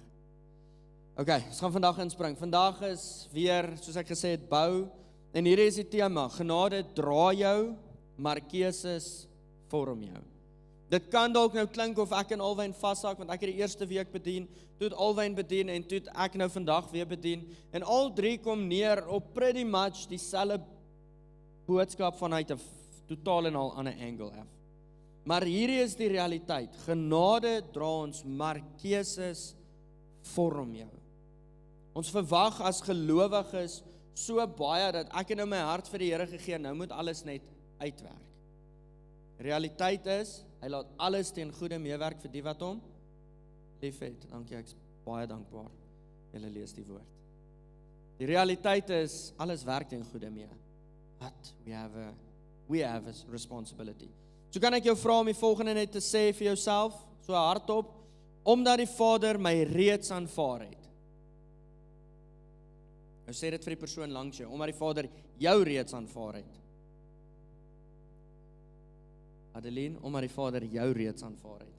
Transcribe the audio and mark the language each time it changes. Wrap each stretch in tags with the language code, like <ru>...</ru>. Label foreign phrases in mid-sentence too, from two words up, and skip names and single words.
<af>Okay, ons gaan vandag inspring. Vandag is weer, soos ek gesê het, bou, en hierdie is die tema, genade dra jou, maar keuses vorm jou. Dit kan dalk nou klink of ek en Alwyn vashak, want ek het die eerste week bedien, toe het Alwyn bedien, en toe het ek nou vandag weer bedien, en al 3 kom neer op</af> <en>pretty much</en> <af>dieselfde boodskap vanuit 'n totaal en al ander angle af. Maar hierdie is die realiteit. Genade dra ons, maar keuses vorm jou. Ons verwag as gelowiges so baie dat ek het nou my hart vir die Here gegee, nou moet alles net uitwerk. Realiteit is, hy laat alles ten goeie meewerk vir die wat hom liefhet. Dankie, ek is baie dankbaar. Julle lees die woord. Die realiteit is, alles werk ten goeie mee.</af> <en>But we have a responsibility.</en> <af>So kan ek jou vra om die volgende net te sê vir jouself, so hardop, omdat die Vader my reeds aanvaar het. Nou sê dit vir die persoon langs jou, omdat die Vader jou reeds aanvaar het. Adeline, omdat die Vader jou reeds aanvaar het.</af>